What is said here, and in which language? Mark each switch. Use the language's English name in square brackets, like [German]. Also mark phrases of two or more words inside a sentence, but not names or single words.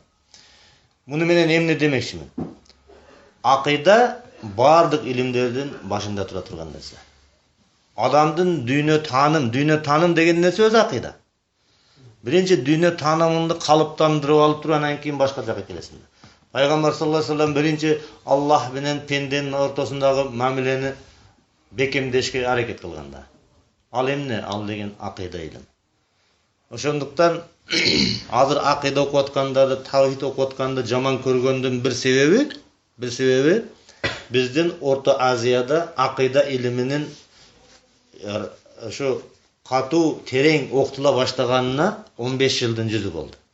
[Kyrgyz] Муну менен эмне демекчимин? Акыйда бардык илимдердин башында тура турган нерсе. Адамдын дүйнө таным деген нерсе өзү акыйда. Биринчи дүйнө таанымыңды калыптандырып алып туруп анан кийин башка жака келесиң. Пайгамбар [Arabic] صلى الله عليه وسلم [Kyrgyz] биринчи Аллах менен пенденин ортосундагы мамилени бекемдешке аракет кылганда. Ал эмне? Ал деген акыйда илим. Ошондуктан азыр акыйда окуп аткандарды, тавхид окуп атканды жаман көргөндүн бир себеби биздин Орто Азияда акыйда илиминин ошо катуу терең окутула баштаганына 15 жылдын жүзү болду.